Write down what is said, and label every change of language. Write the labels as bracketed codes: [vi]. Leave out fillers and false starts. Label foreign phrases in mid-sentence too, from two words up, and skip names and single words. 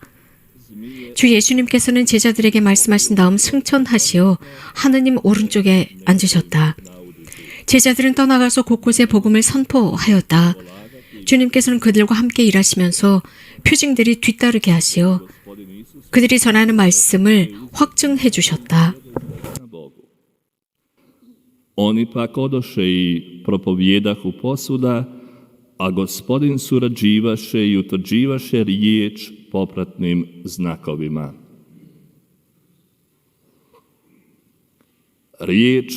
[ko] 주 예수님께서는 제자들에게 말씀하신 다음 승천하시어 하느님 오른쪽에 앉으셨다. 제자들은 떠나가서 곳곳에 복음을 선포하였다. 주님께서는 그들과 함께 일하시면서 표징들이 뒤따르게 하시어 그들이 전하는 말씀을 확증해 주셨다. [hr] Oni pak odoše i propovjedahu posvuda, a Gospodin surađivaše i utvrđivaše riječ popratnim znakovima. Riječ